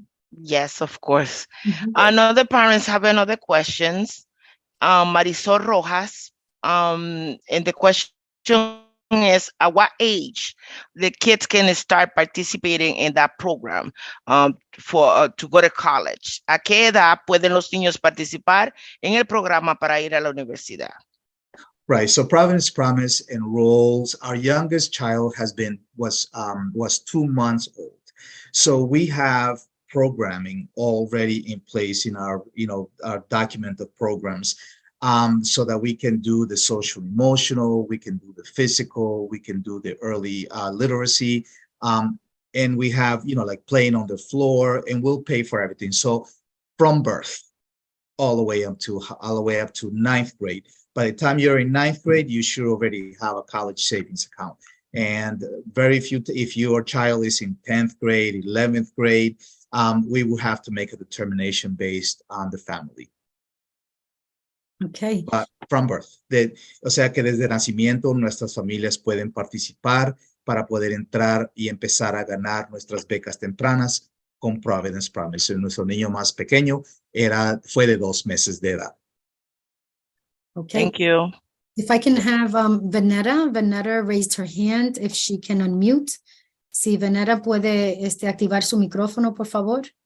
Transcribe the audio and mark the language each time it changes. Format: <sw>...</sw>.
<en>Yes, of course. Another parents have another questions. Marisol Rojas, and the question is, at what age the kids can start participating in that program to go to college?</en> <es>¿A qué edad pueden los niños participar en el programa para ir a la universidad?</es> <en>Right. So Providence Promise enrolls, our youngest child was 2 months old. So we have programming already in place in our document of programs, so that we can do the social emotional, we can do the physical, we can do the early literacy. And we have, like playing on the floor, and we'll pay for everything. So from birth all the way up to 9th grade. By the time you're in 9th grade, you should already have a college savings account. And very few, if your child is in 10th grade, 11th grade, we will have to make a determination based on the family. Okay. But from birth.</en> <es>O sea que desde nacimiento nuestras familias pueden participar para poder entrar y empezar a ganar nuestras becas tempranas con Providence Promise. Nuestro niño más pequeño fue de 2 meses de edad.</es> <en>Okay. Thank you. If I can have Veneta raised her hand, if she can unmute.</en> <es>Si Veneta puede activar su micrófono, por favor.</es>